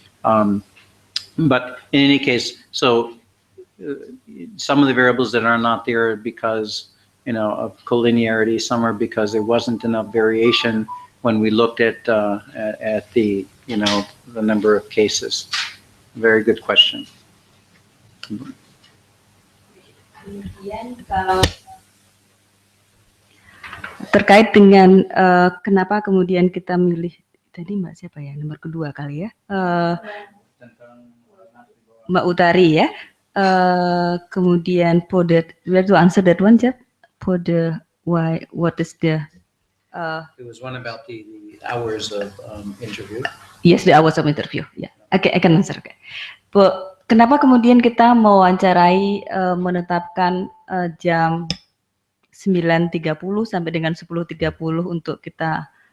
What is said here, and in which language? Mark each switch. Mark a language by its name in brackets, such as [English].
[English] But in any case, so some of the variables that are not there are because, of collinearity. Some are because there wasn't enough variation when we looked at the, the number of cases. Very good question. [Indonesian] Kemudian kalau terkait dengan kenapa kemudian kita milih tadi Mbak siapa ya, nomor kedua kali ya, Mbak Utari ya. Kemudian [English] for the, we have to answer that one, Jeff. For the why, what is the? It was one about the hours of interview. Yes, the hours of interview. Yeah, okay, I can answer. Okay. [Indonesian] Kenapa kemudian kita mewawancarai menetapkan jam 9.30 sampai dengan 10.30 untuk kita